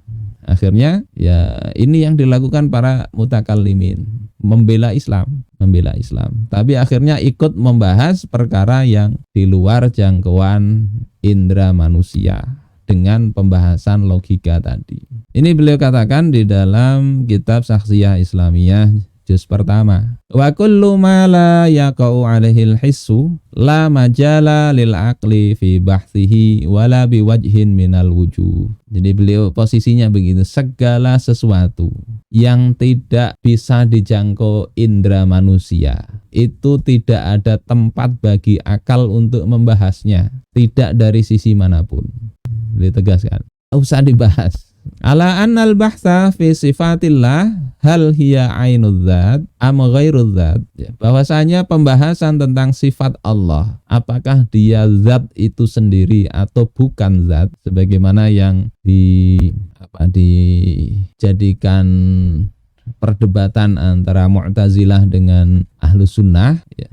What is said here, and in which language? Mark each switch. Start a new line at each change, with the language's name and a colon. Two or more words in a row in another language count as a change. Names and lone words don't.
Indonesian: Akhirnya ya ini yang dilakukan para mutakallimin, membela Islam. Tapi akhirnya ikut membahas perkara yang di luar jangkauan indera manusia dengan pembahasan logika tadi. Ini beliau katakan di dalam kitab Saksiyah Islamiyah juz pertama.
Arabic: وكل ما لا يقع عليه الحس لا مجال للعقل في بحثه ولا بوجه من الوجوه.
Indonesian: Jadi beliau posisinya begitu, segala sesuatu yang tidak bisa dijangkau indera manusia itu tidak ada tempat bagi akal untuk membahasnya, tidak dari sisi manapun. Beliau tegaskan, tidak usah dibahas.
Arabic: على أن البحث في صفات الله هل هي عين الذات أم غير الذات.
Indonesian: Bahwasanya pembahasan tentang sifat Allah, apakah dia zat itu sendiri atau bukan zat, sebagaimana yang dijadikan perdebatan antara Mu'tazilah dengan Ahlus Sunnah, ya.